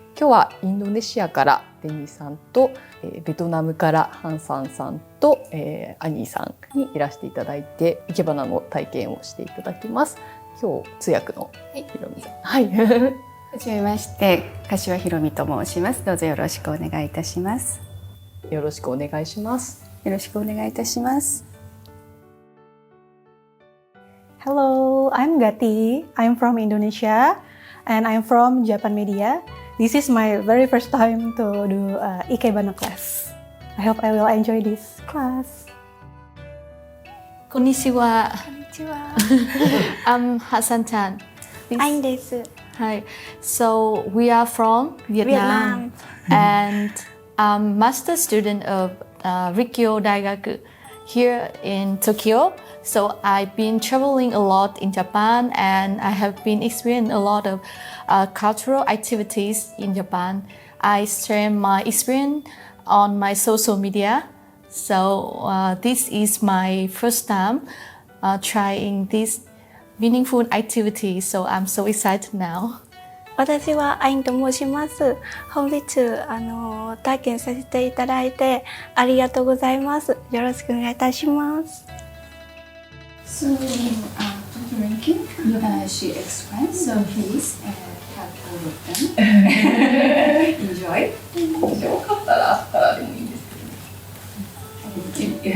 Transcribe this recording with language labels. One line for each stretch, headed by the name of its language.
Japanese: 今日はインドネシアからデニーさんと、ベトナムからハンサンさんと、アニーさんにいらしていただいて、生け花の体験をしていただきます。今日通訳のひろみさん。はい。はじめまして、柏ひろみと申します。どうぞよろしくお願いいたします。よろしくお願いします。よろしくお願いいたします。
English: Hello, I'm Gati. I'm from Indonesia and I'm from Japan Media. This is my very first time to do Ikebana class. I hope I will enjoy this class.
Japanese: こんにちは。こんにちは。
English: I'm Hassan Chan.
Japanese: アインです。
English: Hi. So we are from Vietnam, and I'm master student of Rikyo Daigaku here in Tokyo. So I've been traveling a lot in Japan, and I have been experiencing a lot of cultural activities in Japan. I share my experience on my social media. So this is my first time trying this meaningful activity. So I'm so excited now.
Japanese: 私はアインと申します。本日体験させていただいてありがとうございます。よろしくお願いいたします。
English: So, Dr. Rankin, she explained, so please have all of them. Enjoy.
Japanese: よかったら朝からでもいいんですけど。